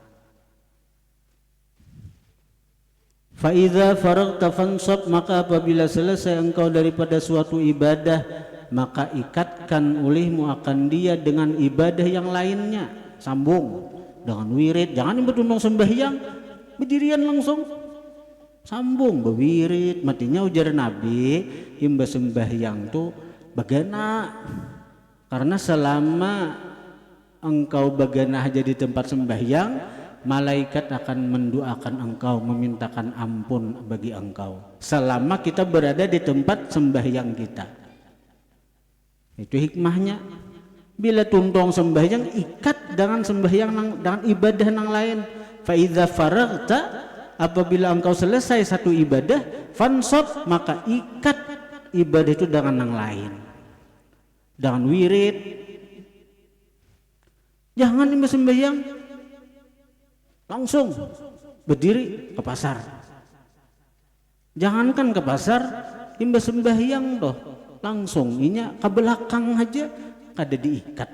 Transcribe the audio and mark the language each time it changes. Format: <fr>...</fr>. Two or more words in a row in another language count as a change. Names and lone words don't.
<ar>فإذا فرغت فانصب,</ar> <id>maka apabila selesai engkau daripada suatu ibadah, maka ikatkan olehmu akan dia dengan ibadah yang lainnya. Sambung dengan wirid, jangan bertundung sembahyang berdirian langsung, sambung berwirid. Matinya ujar Nabi,</id> <bjn>imba sembahyang tuh bagana,</bjn> <id>karena selama engkau</id> <bjn>bagana aja</bjn> <id>di tempat sembahyang, malaikat akan mendoakan engkau, memintakan ampun bagi engkau selama kita berada di tempat sembahyang kita. Itu hikmahnya. Bila tuntong sembahyang, ikat dengan sembahyang dengan ibadah yang lain.</id> <ar>فإذا فرغت,</ar> <id>apabila engkau selesai satu ibadah, fansab, maka ikat ibadah itu dengan yang lain, dengan wirid. Jangan imba sembahyang langsung berdiri ke pasar.</id> <bjn>Jangankan ke pasar, imba sembahyang doh langsung inya ke belakang aja kada diikat.</bjn>